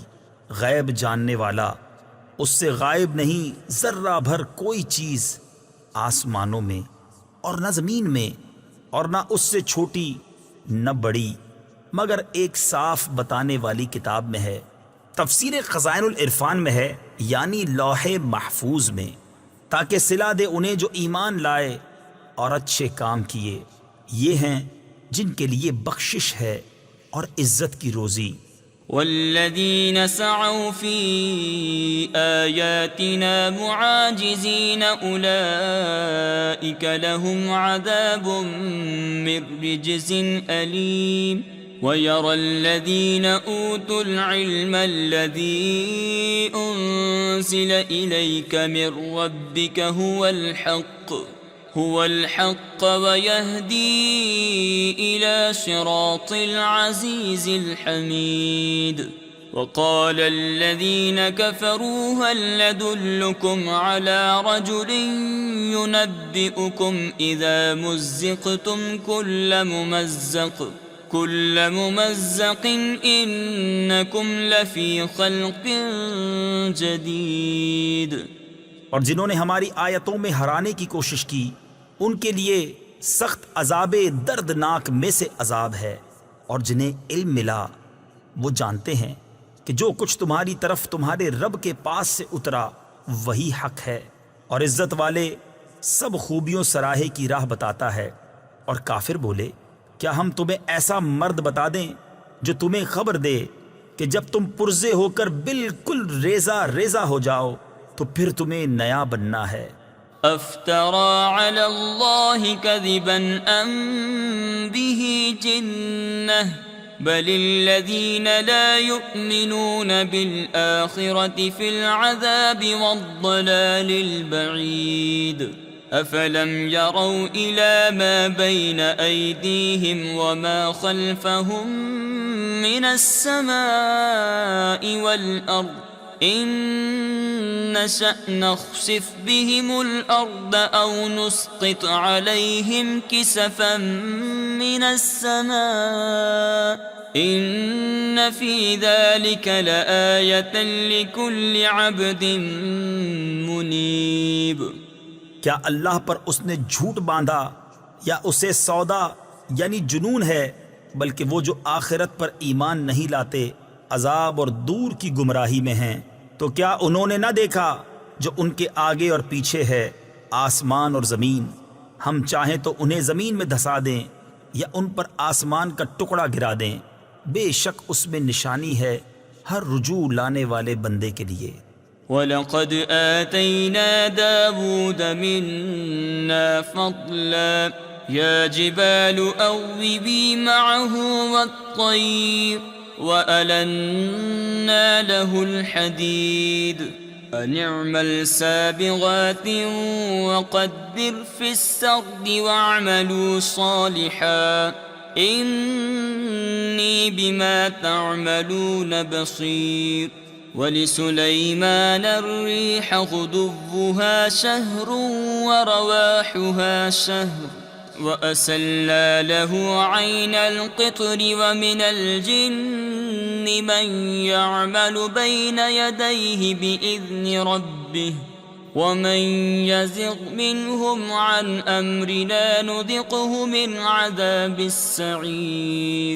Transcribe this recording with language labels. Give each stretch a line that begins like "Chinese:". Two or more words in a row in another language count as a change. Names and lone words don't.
Urdu: غیب جاننے والا، اس سے غائب نہیں ذرہ بھر کوئی چیز آسمانوں میں اور نہ زمین میں، اور نہ اس سے چھوٹی نہ بڑی، مگر ایک صاف بتانے والی کتاب میں ہے. تفسیر خزائن العرفان میں ہے، یعنی لوح محفوظ میں، تاکہ صلہ دے انہیں جو ایمان لائے اور اچھے کام کیے. یہ ہیں جن کے لیے بخشش ہے اور عزت کی روزی.
Arabic: والذين سعوا في آياتنا معاجزين أولئك لهم عذاب من رجز أليم. ويرى الذين أوتوا العلم الذي أنزل إليك من ربك هو الحق ويهدي إلى صراط العزيز الحميد. وقال الذين كفروا هل ندلكم على رجل ينبئكم إذا مزقتم كل ممزق إنكم لفي خلق جديد.
Urdu: اور جنہوں نے ہماری آیتوں میں ہرانے کی کوشش کی، ان کے لیے سخت عذاب دردناک میں سے عذاب ہے. اور جنہیں علم ملا وہ جانتے ہیں کہ جو کچھ تمہاری طرف تمہارے رب کے پاس سے اترا وہی حق ہے، اور عزت والے سب خوبیوں سراہے کی راہ بتاتا ہے. اور کافر بولے، کیا ہم تمہیں ایسا مرد بتا دیں جو تمہیں خبر دے کہ جب تم پرزے ہو کر بالکل ریزہ ریزہ ہو جاؤ تو پھر تمہیں نیا بننا ہے.
Arabic: أفترى على الله كذبا أم به جنة بل الذين لا يؤمنون بالآخرة في العذاب والضلال البعيد. أفلم يروا إلى ما بين أيديهم وما خلفهم من السماء والأرض إن نشأ نخسف بهم الأرض أو نسقط عليهم كسفا من السماء إن في ذلك لآية لكل عبد منيب.
Urdu: کیا اللہ پر اس نے جھوٹ باندھا یا اسے سودا یعنی جنون ہے، بلکہ وہ جو آخرت پر ایمان نہیں لاتے عذاب اور دور کی گمراہی میں ہیں. تو کیا انہوں نے نہ دیکھا جو ان کے آگے اور پیچھے ہے، آسمان اور زمین، ہم چاہیں تو انہیں زمین میں دھنسا دیں یا ان پر آسمان کا ٹکڑا گرا دیں، بے شک اس میں نشانی ہے ہر رجوع لانے والے بندے کے لیے.
Arabic: ولقد آتينا داوود منا فضلا يا جبال أوبي معه والطير وألنا له الحديد أن اعمل سابغات وقدر في السرد واعملوا صالحا إني بما تعملون بصير ولسليمان الريح غدوها شهر ورواحها شهر وأسلنا له عين القطر ومن الجن من يعمل بين يديه بإذن ربه ومن يزغ منهم عن أمرنا نذقه من عذاب السعير.